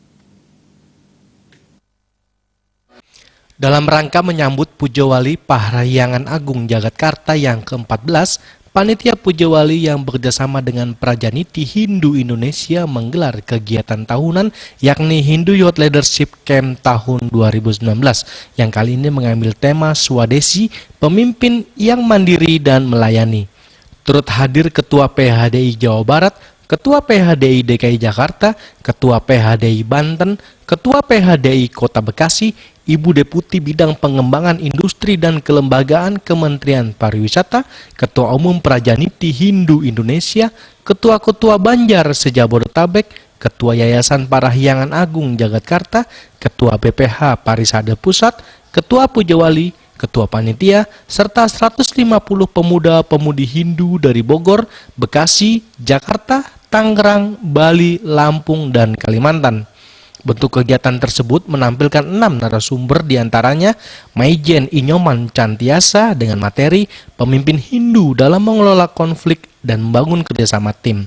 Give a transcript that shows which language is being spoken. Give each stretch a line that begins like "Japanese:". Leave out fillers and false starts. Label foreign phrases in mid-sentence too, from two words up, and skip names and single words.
Indonesian: Dalam rangka menyambut Pujawali Parahyangan Agung Jagatkarta yang ke-14, Panitia Pujawali yang bekerjasama dengan Prajaniti Hindu Indonesia menggelar kegiatan tahunan yakni Hindu Youth Leadership Camp tahun 2019 yang kali ini mengambil tema Swadesi, pemimpin yang mandiri dan melayani. Turut hadir Ketua PHDI Jawa Barat, Ketua PHDI DKI Jakarta, Ketua PHDI Banten, Ketua PHDI Kota Bekasi, Ibu Deputi Bidang Pengembangan Industri dan Kelembagaan Kementerian Pariwisata, Ketua Umum Prajaniti Hindu Indonesia, Ketua-Ketua Banjar Sejabodetabek, Ketua Yayasan Parahyangan Agung Jagatkarta, Ketua BPH Parisade Pusat, Ketua Pujawali, Ketua Panitia, serta 150 pemuda-pemudi Hindu dari Bogor, Bekasi, Jakarta, Tangerang, Bali, Lampung, dan Kalimantan. Bentuk kegiatan tersebut menampilkan 6 narasumber diantaranya Maijen Inyoman Cantiasa dengan materi pemimpin Hindu dalam mengelola konflik dan membangun kerjasama tim.